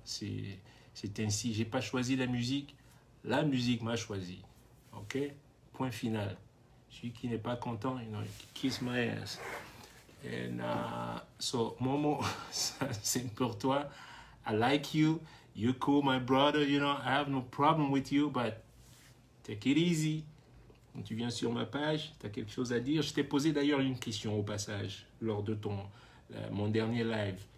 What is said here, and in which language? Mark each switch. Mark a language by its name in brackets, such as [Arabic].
[French] C'est ainsi. J'ai pas choisi la musique m'a choisi. Ok? Point final. Celui qui n'est pas content, [English] you know, kiss my ass. And so, [French] Momo, c'est pour toi. [English] I like you. You're cool, my brother. You know, I have no problem with you, but take it easy. [French] Quand tu viens sur ma page, tu as quelque chose à dire. Je t'ai posé d'ailleurs une question au passage lors de mon dernier live.